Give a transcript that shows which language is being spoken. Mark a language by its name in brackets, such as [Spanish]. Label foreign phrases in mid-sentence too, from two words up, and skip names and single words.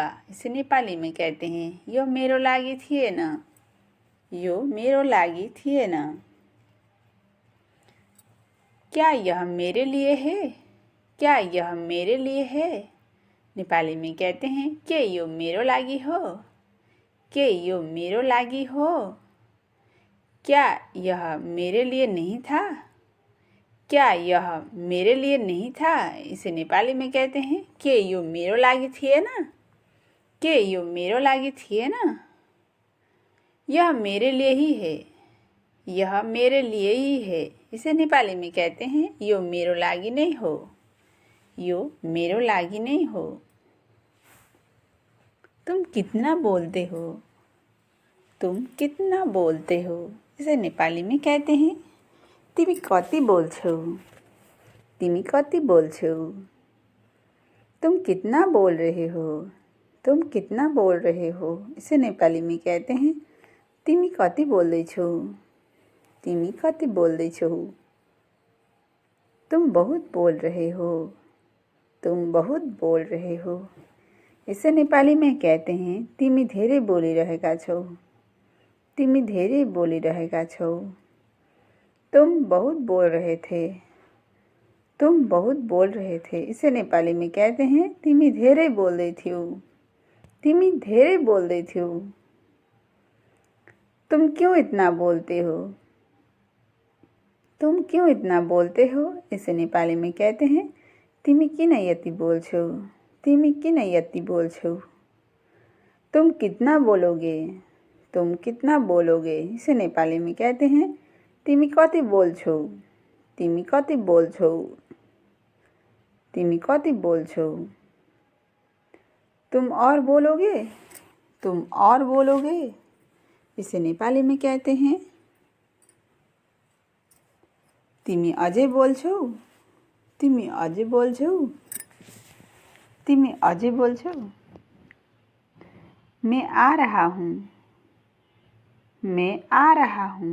[Hindi] इसे नेपाली में कहते हैं [Nepali] यो मेरो लागि थिएन, यो मेरो लागि थिएन। [Hindi] क्या यह मेरे लिए है, क्या यह मेरे लिए है। नेपाली में कहते हैं [Nepali] के यो मेरो लागि हो, के यो मेरो लागि हो। [Hindi] क्या यह मेरे लिए नहीं था, क्या यह मेरे लिए नहीं था। इसे नेपाली में कहते हैं [Nepali] के यो मेरो लागि थिएन, के यो मेरो लागि थिएन। [Hindi] यह मेरे लिए ही है, यह मेरे लिए ही है। इसे नेपाली में कहते हैं [Nepali] यो मेरो लागि नहीं हो, यो मेरो लागि नहीं हो। [Hindi] तुम कितना बोलते हो, तुम कितना बोलते हो। इसे नेपाली में कहते हैं [Nepali] तिमी कति बोल्छौ, तिमी कति बोल्छौ। [Hindi] तुम कितना बोल रहे हो, तुम कितना बोल रहे हो। इसे नेपाली में कहते हैं [Nepali] तिमी कति बोल्दैछौ, तिमी कति बोल्दैछौ। [Hindi] तुम बहुत बोल रहे हो, तुम बहुत बोल रहे हो। इसे नेपाली में कहते हैं [Nepali] तिमी धेरै बोलिरहेका छौ, तिमी धेरै बोलिरहेका छौ। [Hindi] तुम बहुत बोल रहे थे, तुम बहुत बोल रहे थे। इसे नेपाली में कहते हैं [Nepali] तिमी धेरै बोल्दै थियौ, तिमी धेरै बोल्दै थियौ। [Hindi] तुम क्यों इतना बोलते हो, तुम क्यों इतना बोलते हो। इसे नेपाली में कहते हैं [Nepali] तिमी किन यति बोल्छौ, तिमी किन यति बोल्छौ। [Hindi] तुम कितना बोलोगे, तुम कितना बोलोगे। इसे नेपाली में कहते हैं [Nepali] तिमी कति बोल्छौ, तिमी कति बोल्छौ, तिमी कति बोल्छौ। [Hindi] तुम और बोलोगे, तुम और बोलोगे। इसे नेपाली में कहते हैं [Nepali] तिमी अझै बोल्छौ, तिमी अझै बोल्छौ, तिमी अझै बोल्छौ। [Hindi] मैं आ रहा हूँ, मैं आ रहा हूँ।